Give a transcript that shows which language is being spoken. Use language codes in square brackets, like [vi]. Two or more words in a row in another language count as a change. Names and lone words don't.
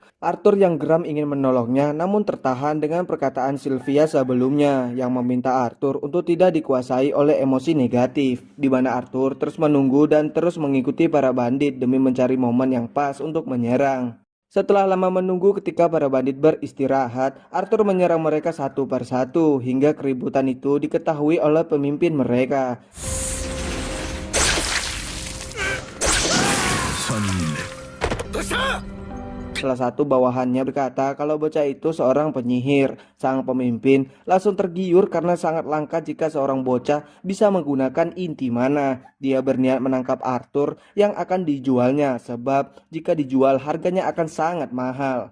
[id] Arthur yang geram ingin menolongnya, namun tertahan dengan perkataan Sylvia sebelumnya yang meminta Arthur untuk tidak dikuasai oleh emosi negatif, di mana Arthur terus menunggu dan terus mengikuti para bandit demi mencari momen yang pas untuk menyerang. Setelah lama menunggu ketika para bandit beristirahat, Arthur menyerang mereka satu persatu hingga keributan itu diketahui oleh pemimpin mereka. [ja] 3 人目。どうした？ [id] Salah satu bawahannya berkata kalau bocah itu seorang penyihir. Sang pemimpin langsung tergiur karena sangat langka jika seorang bocah bisa menggunakan inti mana. Dia berniat menangkap Arthur yang akan dijualnya, sebab jika dijual harganya akan sangat mahal.